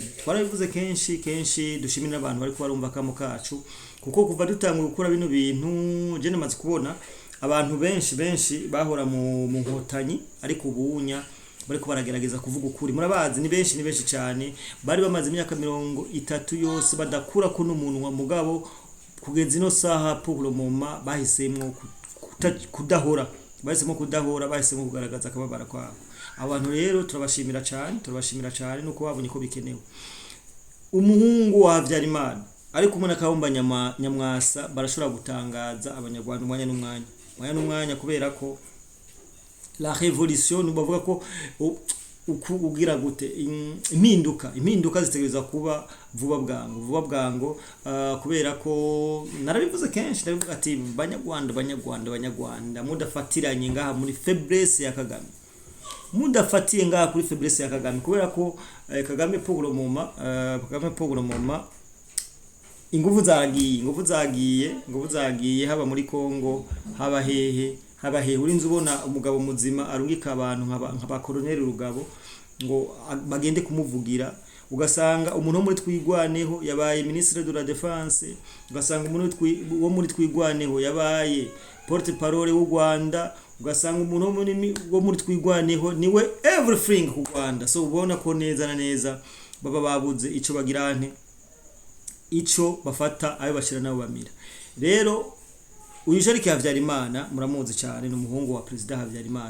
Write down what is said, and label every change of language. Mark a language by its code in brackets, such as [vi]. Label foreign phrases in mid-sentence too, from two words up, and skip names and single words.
[rn] Twarabivuze kenshi dushimira abantu bari barumva kamo kacu kuko kuva dutangwe gukora bino bintu je namaze kubona abantu benshi bahora mu nkotanyi ariko ubunya bariko baragerageza kuvuga ukuri. Murabazi ni benshi cyane bari bamaze imyaka 30 yose badakura ko n'umuntu wa mugabo kugeza ino saha [fr] pour le moment [rn] bahisemwo kudahora, bahisemwo kugaragaza akababara kwabo. Abantu rero turabashimira cyane nuko babonye ko bikenewe. Umuhungu wa Habyarimana ariko umwana Kayumba Nyamwasa barashobora gutangaza abanyarwanda umwanya n'umwanya kubera ko [fr] la révolution [rn] bavuga ko ugira gute impinduka zitegereza kuba vuba bwango kubera ko narabivuze kenshi ndavuga ati banyarwanda mudafatiranye ngaha muri faiblesse ya Kagame, mudafatiye ngaha kuri faiblesse ya Kagame kubera ko Kagame [fr] pour le moment [rn] inguvu zagiye haba muri Kongo haba hehe urinze ubona umugabo muzima arungika abantu nk'aba Colonel Rugabo ngo bagende kumuvugira, ugasanga umuntu wo muri Twigwaneho yabaye [fr] ministre de la défense, [rn] ugasanga umuntu wo muri Twigwaneho yabaye [fr] porte parole [rn] w'u Rwanda, ugasanga umuntu wo muri Twigwaneho niwe everything ku Rwanda. So ubona ko neza na neza baba babuze ico bagirante ico bafata ayo bashira nabo bamira. Rero uyu Jarike Habyarimana muramuzi cyane n'umuhungu wa president Habyarimana.